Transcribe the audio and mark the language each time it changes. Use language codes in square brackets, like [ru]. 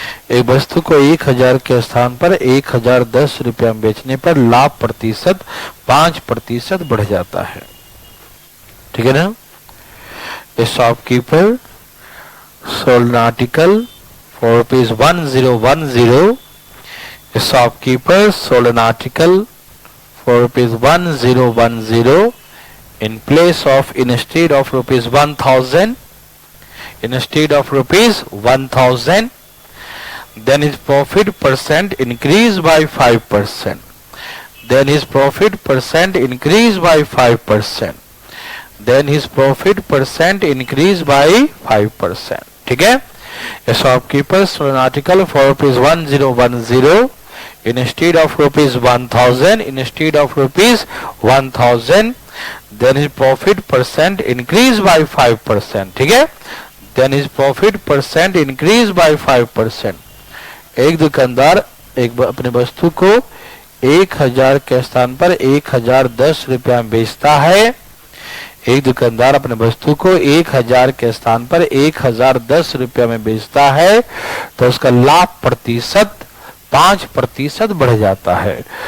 [hi] एक वस्तु को 1000 के स्थान पर 1010 रुपया में बेचने पर लाभ प्रतिशत 5% बढ़ जाता है। ठीक है ना। [en] A shopkeeper sold an article for ₹1010. A shopkeeper sold an article for ₹1010 in place of, instead of ₹1000, instead of ₹1000, then his profit percent increased by 5%. Then his profit percent increased by 5%. Then his profit percent increased by 5%. [hi] ठीक है। [en] A shopkeeper sold an article for ₹1010 instead of ₹1000, instead of ₹1000, then his profit percent increased by 5%. [hi] ठीक है। [en] Then his profit percent increased by 5%. [hi] एक दुकानदार अपने वस्तु को 1000 के स्थान पर 1010 रुपया में बेचता है। एक दुकानदार अपने वस्तु को 1000 के स्थान पर 1010 रुपया में बेचता है तो उसका लाभ प्रतिशत 5% बढ़ जाता है।